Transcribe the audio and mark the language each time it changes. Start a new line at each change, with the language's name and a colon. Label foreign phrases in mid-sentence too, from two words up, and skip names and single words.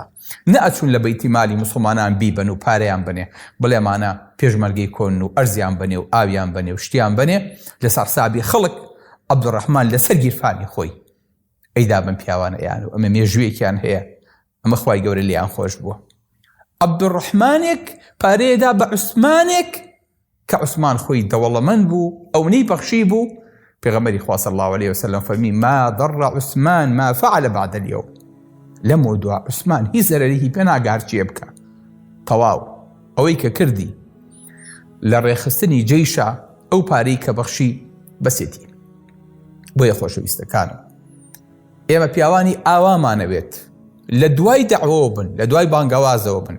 Central Kurdish: نەئەچوون لە بەیتی مالی موسڵمانان بیبەن و پارەیان بنێ بڵێمانە پێشمەرگەی کۆن و ئەرزیان بنێ و ئاویان بنێ و شتیان بنێ لەسەر حسابی خەڵک عەبدوڕەحمان لەسەر گیرفانی خۆی ئەیدا بن پیاوانە یان و ئەمە مێژوویەکیان هەیە ئەمە خوای گەورە لیان خۆش بووە. عەبدوڕەحمانێک پارەیەدا بە عوسمانێک کە عوسمان خۆی دەوڵەمەند بوو ئەوەی بەخشی بوو. پێغەمبەری خوا
Arabic: صلی الله عليه وسلم
Central Kurdish: فەرمی
Arabic: ما ضر عوسمان ما فعل بعد اليوم.
Central Kurdish: لەمە دووە عوسمان هیچ زەرەری پێ ناگار چیە بکە. تەواو ئەوەی کە کردی لە ڕێخستنی جەیشە ئەو پارەی کە بەخشی بەسێتی. بۆیە خۆشەویستەکانم ئێمە پیاوانی ئاوامانەوێت لە دوای دەعوە بن، لە دوای بانگەوازەوە بن.